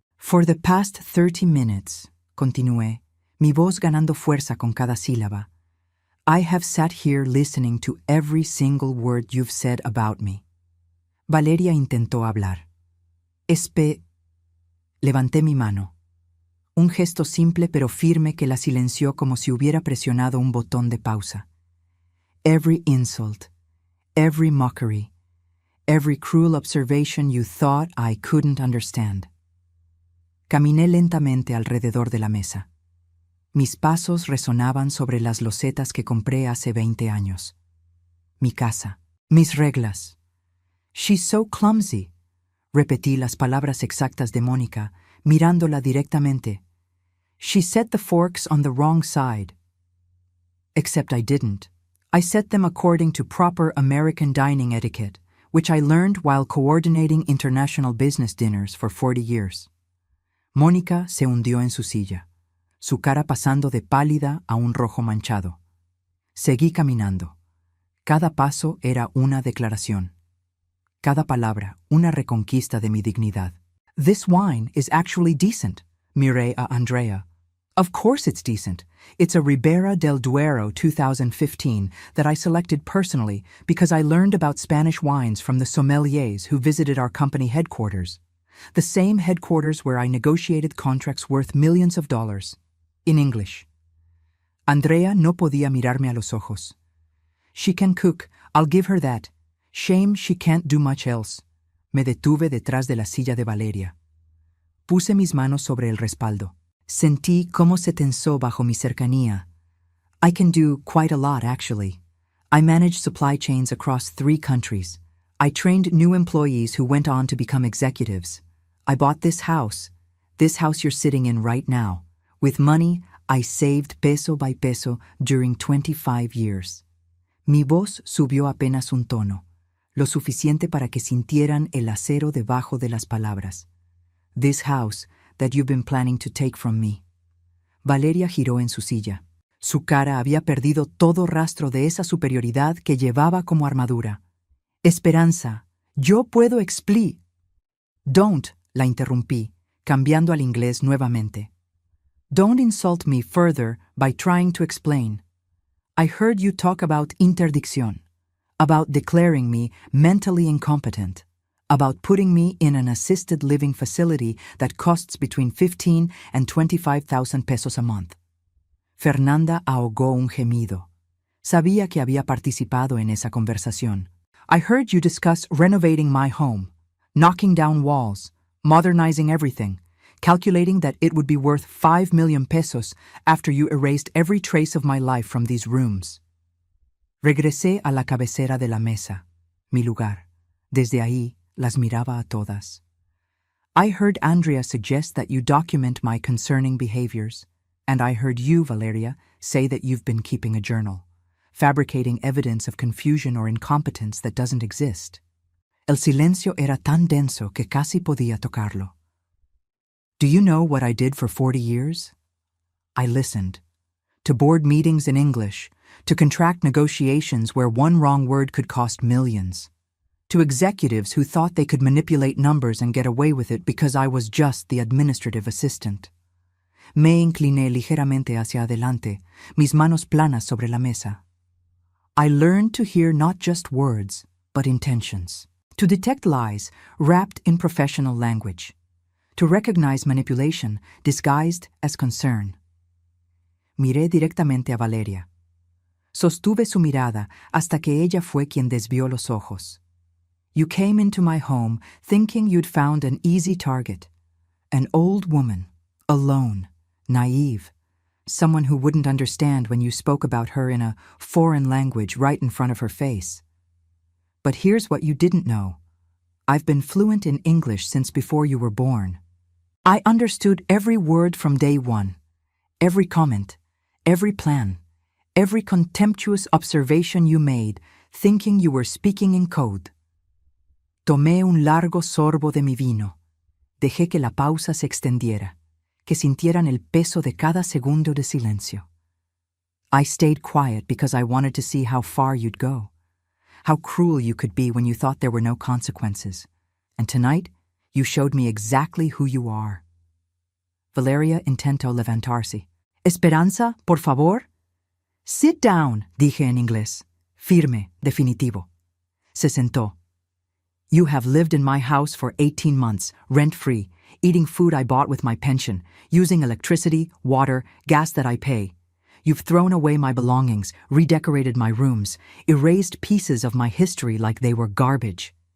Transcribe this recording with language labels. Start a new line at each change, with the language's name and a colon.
English: For the past 30 minutes,
Spanish: continué, mi voz ganando fuerza con cada sílaba,
English: I have sat here listening to every single word you've said about me.
Spanish: Valeria intentó hablar. Levanté mi mano. Un gesto simple pero firme que la silenció como si hubiera presionado un botón de pausa.
English: Every insult, every mockery, every cruel observation you thought I couldn't understand.
Spanish: Caminé lentamente alrededor de la mesa. Mis pasos resonaban sobre las losetas que compré hace 20 años. Mi casa, mis reglas.
English: She's so clumsy.
Spanish: Repetí las palabras exactas de Mónica, mirándola directamente.
English: She set the forks on the wrong side. Except I didn't. I set them according to proper American dining etiquette, which I learned while coordinating international business dinners for 40 years.
Spanish: Mónica se hundió en su silla, su cara pasando de pálida a un rojo manchado. Seguí caminando. Cada paso era una declaración. Cada palabra, una reconquista de mi dignidad.
English: This wine is actually decent,
Spanish: miré a Andrea.
English: Of course it's decent. It's a Ribera del Duero 2015 that I selected personally because I learned about Spanish wines from the sommeliers who visited our company headquarters. The same headquarters where I negotiated contracts worth millions of dollars. In English.
Spanish: Andrea no podía mirarme a los ojos.
English: She can cook, I'll give her that. Shame she can't do much else.
Spanish: Me detuve detrás de la silla de Valeria. Puse mis manos sobre el respaldo. Sentí cómo se tensó bajo mi cercanía.
English: I can do quite a lot, actually. I manage supply chains across 3 countries. I trained new employees who went on to become executives. I bought this house you're sitting in right now. With money I saved peso by peso during 25 years.
Spanish: Mi voz subió apenas un tono, lo suficiente para que sintieran el acero debajo de las palabras.
English: This house that you've been planning to take from me.
Spanish: Valeria giró en su silla. Su cara había perdido todo rastro de esa superioridad que llevaba como armadura.
English: Esperanza,
Spanish: yo puedo
English: Don't,
Spanish: la interrumpí, cambiando al inglés nuevamente.
English: Don't insult me further by trying to explain. I heard you talk about interdicción, about declaring me mentally incompetent, about putting me in an assisted living facility that costs between 15 and 25,000 pesos a month.
Spanish: Fernanda ahogó un gemido. Sabía que había participado en esa conversación.
English: I heard you discuss renovating my home, knocking down walls, modernizing everything, calculating that it would be worth 5 million pesos after you erased every trace of my life from these rooms.
Spanish: Regresé a la cabecera de la mesa, mi lugar. Desde ahí las miraba a todas.
English: I heard Andrea suggest that you document my concerning behaviors, and I heard you, Valeria, say that you've been keeping a journal, fabricating evidence of confusion or incompetence that doesn't exist.
Spanish: El silencio era tan denso que casi podía tocarlo.
English: Do you know what I did for 40 years? I listened. To board meetings in English, to contract negotiations where one wrong word could cost millions, to executives who thought they could manipulate numbers and get away with it because I was just the administrative assistant.
Spanish: Me incliné ligeramente hacia adelante, mis manos planas sobre la mesa.
English: I learned to hear not just words, but intentions, to detect lies wrapped in professional language, to recognize manipulation disguised as concern.
Spanish: Miré directamente a Valeria. Sostuve su mirada hasta que ella fue quien desvió los ojos.
English: You came into my home thinking you'd found an easy target, an old woman, alone, naive, someone who wouldn't understand when you spoke about her in a foreign language right in front of her face. But here's what you didn't know. I've been fluent in English since before you were born. I understood every word from day one, every comment, every plan, every contemptuous observation you made, thinking you were speaking in code.
Spanish: Tomé un largo sorbo de mi vino. Dejé que la pausa se extendiera, que sintieran el peso de cada segundo de silencio.
English: I stayed quiet because I wanted to see how far you'd go, how cruel you could be when you thought there were no consequences. And tonight, you showed me exactly who you are.
Spanish: Valeria intentó levantarse. Esperanza, por favor.
English: Sit down,
Spanish: dije en inglés, firme, definitivo. Se sentó.
English: You have lived in my house for 18 months, rent-free, eating food I bought with my pension, using electricity, water, gas that I pay. You've thrown away my belongings, redecorated my rooms, erased pieces of my history like they were garbage.